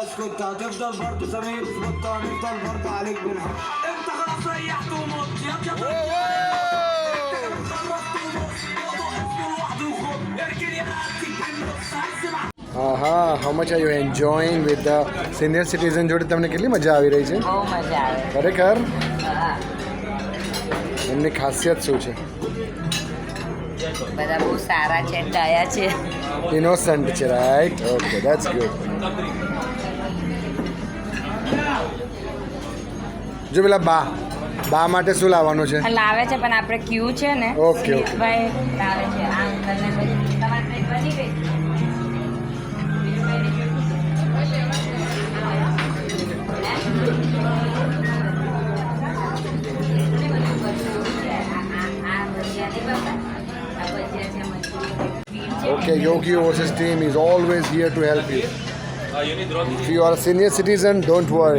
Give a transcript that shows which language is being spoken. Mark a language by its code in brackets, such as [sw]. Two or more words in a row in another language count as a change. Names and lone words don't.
[ar] انت هتفضل برضه سمير اظبط هنفضل برضه عليك بالحب انت خلاص ريحت ومت يا [en] how much are you enjoying with the senior citizen [gu] જોડે તમને કેટલી મજા આવી રહી છે બહુ મજા આવે ખરેખર હા. એમની ખાસિયત શું છે બધા બહુ સારા છે ડાયા છે ઇનોસન્ટ છે [en] right okay that's good [gu] જો પેલા બા માટે શું લાવવાનું છે લાવે છે પણ આપણે ક્યુ છે ને [en] okay, okay. [gu] ભાઈ લાવે છે આ અંકલને પછી તમારી પ્લેટ બની ગઈ બીજું કંઈ નહીં [en] Okay, Yogi Overseas team is always here to help you. If you are a senior citizen, don't worry.